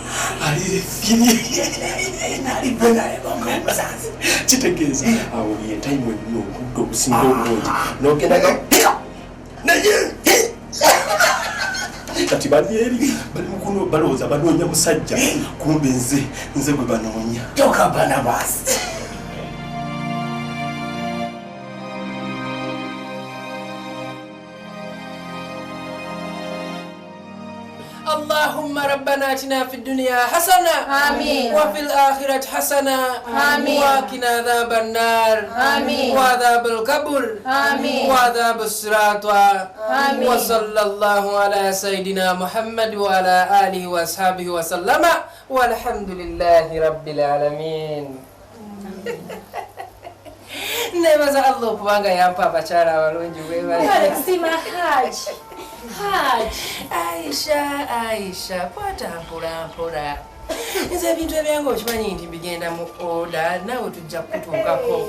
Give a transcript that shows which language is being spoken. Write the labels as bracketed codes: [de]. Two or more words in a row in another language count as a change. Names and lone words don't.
[lg] alibenaalibenaebamusazi kitegeeza awo yentayimu ennyo obudde obusinga obulungi n'ogendaga naye kati bali eri bali mukuno balowooza banoonya musajja kumbe nze gwe banoonya toka Barnabas. [ar] اللهم ربنا اتنا في الدنيا حسنة آمين وفي الآخرة حسنة آمين وقنا عذاب النار آمين وعذاب القبر آمين وعذاب الصراط آمين وصلى الله على سيدنا محمد وعلى آله وأصحابه وسلم والحمد لله رب العالمين. [lg] Nebaza Allah kubanga yampa abakyala abalungi bwe Sima Haj. Aisha, kwata mpola. Nze ebintu ebyange okimanyi nti bigenda mu oda naawe tujja kutuukako.